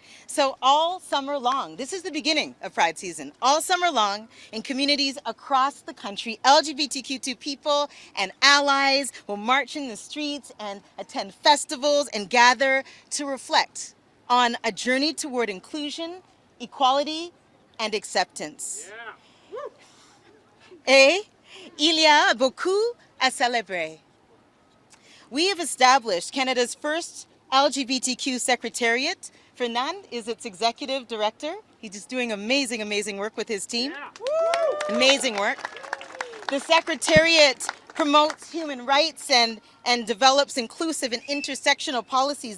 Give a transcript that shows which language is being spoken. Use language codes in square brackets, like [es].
[en] So all summer long, this is the beginning of Pride season, all summer long in communities across the country, LGBTQ2 people and allies will march in the streets and attend festivals and gather to reflect on a journey toward inclusion, equality, and acceptance. [fr] Et il y a beaucoup à célébrer. [en] We have established Canada's first LGBTQ Secretariat. Fernand is its executive director. He's just doing amazing, amazing work with his team. Amazing work. The Secretariat promotes human rights and develops inclusive and intersectional policies.